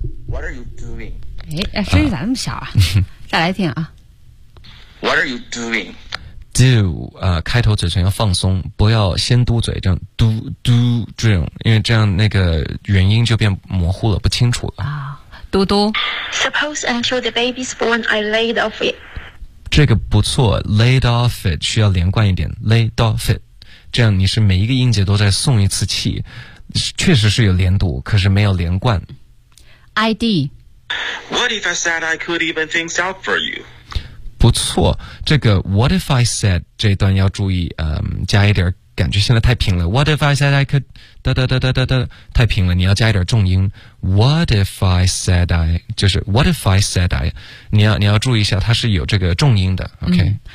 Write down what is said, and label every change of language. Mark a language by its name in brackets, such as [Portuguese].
[English] ，What are you doing？ [Chinese] 哎，声音咋那么小啊？再来听啊。 [English] What are you doing？ [Chinese] Do 开头嘴唇要放松，不要先嘟嘴，这样嘟嘟这样，因为这样那个元音就变模糊了，不清楚了啊。嘟嘟 [English] ，Suppose until the baby's born, I laid off it。 [Chinese] 这个不错 ， [English] laid off it [Chinese] 需要连贯一点 ，laid off it。这样你是每一个音节都在送一次气，确实是有连读，可是没有连贯。 ID [English] What if I said I could even things out for you? [Chinese] 不错，这个 What if I said 这段要注意，加一点感觉，现在太平了。 [English] What if I said I could [Chinese] 哒哒哒哒哒哒，太平了，你要加一点重音。 [English] What if I said I [Chinese] 就是 What if I said I， 你要注意一下，它是有这个重音的。OK，